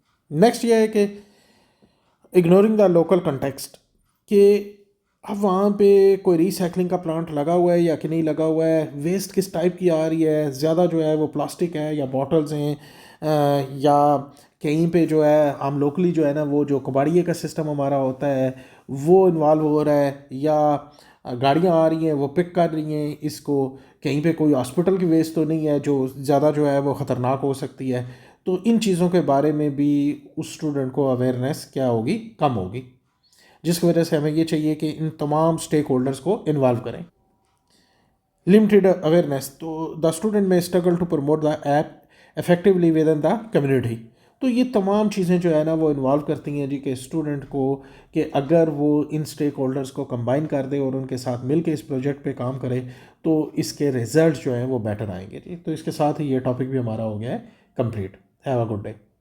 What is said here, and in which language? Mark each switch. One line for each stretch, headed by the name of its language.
Urdu: Next یہ ہے کہ
English: ignoring the local context,
Urdu: کہ اب وہاں پہ کوئی ریسائکلنگ کا پلانٹ لگا ہوا ہے یا کہ نہیں لگا ہوا ہے، ویسٹ کس ٹائپ کی آ رہی ہے، زیادہ جو ہے وہ پلاسٹک ہے یا باٹلز ہیں، یا کہیں پہ جو ہے ہم لوکلی جو ہے نا وہ جو کباڑیے کا سسٹم ہمارا ہوتا ہے وہ انوالو ہو رہا ہے، یا گاڑیاں آ رہی ہیں وہ پک کر رہی ہیں اس کو، کہیں پہ کوئی ہاسپٹل کی ویسٹ تو نہیں ہے جو زیادہ جو ہے وہ خطرناک ہو سکتی ہے. تو ان چیزوں کے بارے میں بھی اس اسٹوڈنٹ کو اویئرنیس کیا ہوگی، کم ہوگی، جس کی وجہ سے ہمیں یہ چاہیے کہ ان تمام اسٹیک ہولڈرس کو انوالو کریں.
English: Limited awareness, تو the student میں struggle to promote the app effectively with in the community.
Urdu: تو یہ تمام چیزیں جو ہے نا وہ انوالو کرتی ہیں جی کہ اسٹوڈنٹ کو کہ اگر وہ ان اسٹیک ہولڈرس کو کمبائن کر دے اور ان کے ساتھ مل کے اس پروجیکٹ پہ کام کرے تو اس کے ریزلٹ جو ہیں وہ بیٹر آئیں گے جی. تو اس کے ساتھ ہی یہ ٹاپک بھی ہمارا ہو گیا ہے complete.
English: Have a good day.